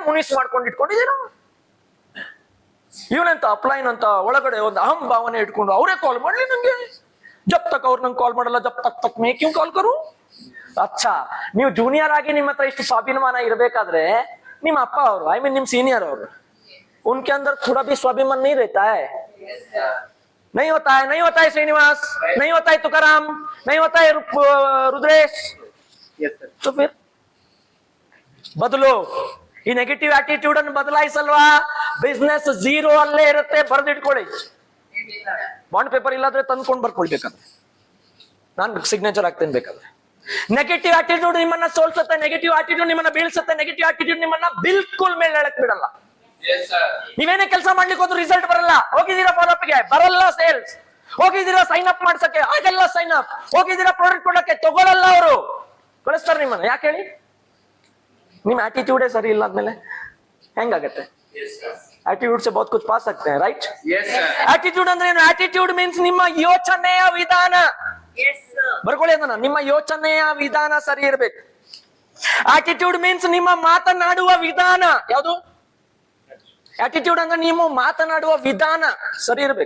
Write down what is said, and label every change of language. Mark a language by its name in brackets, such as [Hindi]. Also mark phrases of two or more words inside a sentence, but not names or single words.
[Kannada] ಮುನಿಸ್ ಮಾಡ್ಕೊಂಡು ಇಟ್ಕೊಂಡಿದ್ದೀರಾ. ಇವನಂತ ಅಪ್ಲೈನ್ ಅಂತ ಒಳಗಡೆ ಒಂದು ಅಹಂ ಭಾವನೆ ಇಟ್ಕೊಂಡು ಅವರೇ ಕಾಲ್ ಮಾಡ್ಲಿ ನಂಗೆ, [Hindi] जब तक [Kannada] ಅವ್ರು ನಂಗೆ ಕಾಲ್ ಮಾಡಲ್ಲ, [Hindi] जब तक मैं क्यों कॉल करूँ. [Kannada] ಅಚ್ಚಾ, ನೀವು ಜೂನಿಯರ್ ಆಗಿ ನಿಮ್ಮ ಹತ್ರ ಇಷ್ಟು ಸ್ವಾಭಿಮಾನ ಇರಬೇಕಾದ್ರೆ ನಿಮ್ಮ ಅಪ್ಪ ಅವರು, [English] I mean [Kannada] ನಿಮ್ ಸೀನಿಯರ್ ಅವರು, [Hindi] उनके अंदर थोड़ा भी स्वाभिमान नहीं रहता है? नहीं होता है श्रीनिवास, नहीं होता है तुकाराम, नहीं होता है रुद्रेश. तो फिर बदलो. [Kannada] ಈ [English] negative attitude [Kannada] ಅನ್ನು ಬದಲಾಯಿಸಲ್ವಾ? ಬಿಸ್ನೆಸ್ 0 ಅಲ್ಲೇ ಇರುತ್ತೆ, ಬರೆದಿಟ್ಕೊಳ್ಳಿ. [English] bond paper [Kannada] ಇಲ್ಲಾದ್ರೆ ತಂದ್ಕೊಂಡು ಬರ್ಕೊಳ್ಬೇಕಾದ್ರೆ ನಾನು ಸಿಗ್ನೇಚರ್ ಆಗ್ತೇನೆ ಬೇಕಾದ್ರೆ. [English] negative attitude [Kannada] ನಿಮ್ಮನ್ನ ಸೋಲ್ಸುತ್ತೆ, [English] negative attitude [Kannada] ನಿಮ್ಮನ್ನ ಬೀಳ್ಸುತ್ತೆ, [English] negative attitude [Kannada] ನಿಮ್ಮನ್ನ ಬಿಲ್ಕುಲ್ ಮೇಲೆ ಹೇಳಕ್ ಬಿಡಲ್ಲ. ನೀವೇನೇ ಕೆಲಸ ಮಾಡ್ಲಿಕ್ಕೆ ಹೋದ್ರು ರಿಸಲ್ಟ್ ಬರಲ್ಲ. ಹೋಗಿದ್ದೀರಾ ಫಾಲೋಅಪ್ ಗೆ, ಬರಲ್ಲ. ಸೇಲ್ಸ್ ಹೋಗಿದ್ದೀರಾ [English] sign up [Kannada] ಮಾಡ್ಸಕ್ಕೆ, ಆಗಲ್ಲ [English] sign up. [Kannada] ಹೋಗಿದ್ದೀರಾ ಪ್ರಾಡಕ್ಟ್ ಕೊಡಕ್ಕೆ, ತಗೊಳಲ್ಲ ಅವರು, ಕಳಿಸ್ತಾರೆ ನಿಮ್ಮನ್ನ. ಯಾಕೆ ಹೇಳಿ? ನಿಮ್ ಆಟಿಟ್ಯೂಡೇ ಸರಿ ಇಲ್ಲ ಆದ್ಮೇಲೆ ಹೆಂಗಾಗತ್ತೆ? [Hindi] ಆಟಿಟ್ಯೂಡ್ से बहुत कुछ पा सकते हैं, राइट? [Kannada] ಆಟಿಟ್ಯೂಡ್ ಅಂದ್ರೆ ಏನು? [English] attitude means [Kannada] ನಿಮ್ಮ ಯೋಚನೆಯ ವಿಧಾನ. ಬರ್ಕೊಳ್ಳಿ ಅದನ್ನ, ನಿಮ್ಮ ಯೋಚನೆಯ ವಿಧಾನ ಸರಿ ಇರ್ಬೇಕು. [English] attitude means [Kannada] ನಿಮ್ಮ ಮಾತನಾಡುವ ವಿಧಾನ. ಯಾವುದು ಆಟಿಟ್ಯೂಡ್ ಅಂದ್ರೆ? ನೀವು ಮಾತನಾಡುವ ವಿಧಾನ ಸರಿ ಇರ್ಬೇಕು.